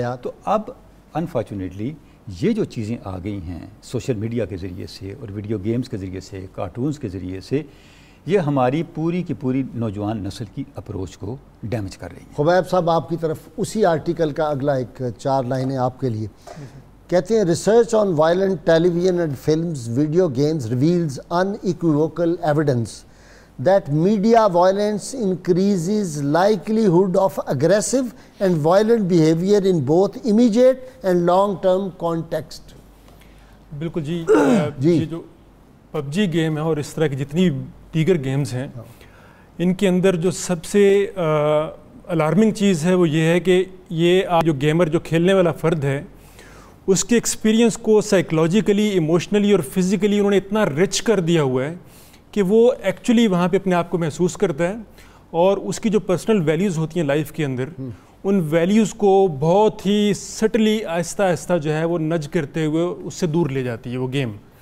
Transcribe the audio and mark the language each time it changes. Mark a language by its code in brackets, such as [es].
[ur] تو اب انفارچونیٹلی یہ جو چیزیں آ گئی ہیں سوشل میڈیا کے ذریعے سے اور ویڈیو گیمز کے ذریعے سے, کارٹونز کے ذریعے سے, یہ ہماری پوری کی پوری نوجوان نسل کی اپروچ کو ڈیمیج کر رہی ہیں. خبیب صاحب آپ کی طرف اسی آرٹیکل کا اگلا ایک 4 لائنیں آپ کے لیے. کہتے ہیں [en] Research on violent television and films video games reveals unequivocal evidence that media violence increases likelihood of aggressive and violent behavior in both immediate and long-term context. [ur] بالکل جی. یہ جو پب جی گیم ہے اور اس طرح کی جتنی دیگر گیمز ہیں ان کے اندر جو سب سے الارمنگ چیز ہے وہ یہ ہے کہ یہ جو گیمر جو کھیلنے والا فرد ہے اس کے ایکسپیرینس کو سائیکلوجیکلی، ایموشنلی اور فزیکلی انہوں نے اتنا رچ کر دیا ہوا ہے کہ وہ ایکچولی وہاں پہ اپنے آپ کو محسوس کرتا ہے، اور اس کی جو پرسنل ویلیوز ہوتی ہیں لائف کے اندر، ان ویلیوز کو بہت ہی سٹلی آہستہ آہستہ جو ہے وہ نج کرتے ہوئے اس سے دور لے جاتی ہے وہ گیم.